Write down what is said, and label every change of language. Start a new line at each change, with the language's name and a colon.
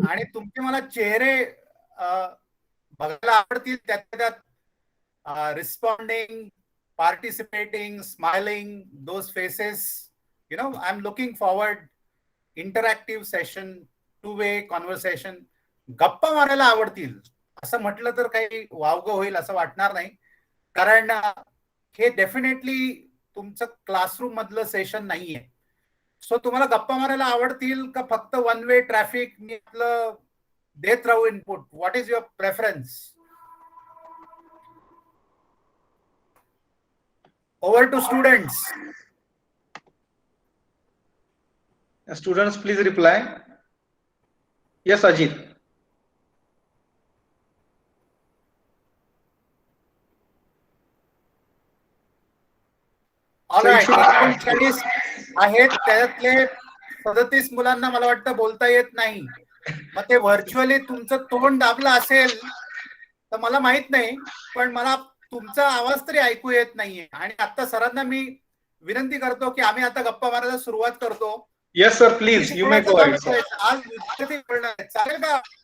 Marathi: आणि तुमचे मला चेहरे बघायला आवडतील, त्यात responding,
English: participating, smiling, those faces, I'm looking forward. Interactive session, two-way conversation.
Marathi: गप्पा मारायला आवडतील असं म्हटलं तर काही वावगं होईल असं वाटणार नाही, कारण हे डेफिनेटली तुमचं क्लासरूम मधलं सेशन नाहीये. सो तुम्हाला गप्पा मारायला आवडतील का फक्त वन वे ट्रॅफिक मी आपलं देत राहू input?
English: What is your preference? Over to students. Students, please reply. Yes, Ajit. All right.
Marathi: 39 आहेत, त्यातले 37 मुलांना मला वाटतं बोलता येत नाही. मग ते व्हर्च्युअली तुमचं तोंड दाबलं असेल तर मला माहित नाही, पण मला तुमचा आवाज तरी ऐकू येत नाहीये. आणि आता सरांना मी विनंती करतो की आम्ही आता गप्पा मारायला सुरुवात करतो.
English: Yes sir, please, you may go ahead, sir.
Marathi: आज विद्यार्थी बोलणार आहेत, चालेल का?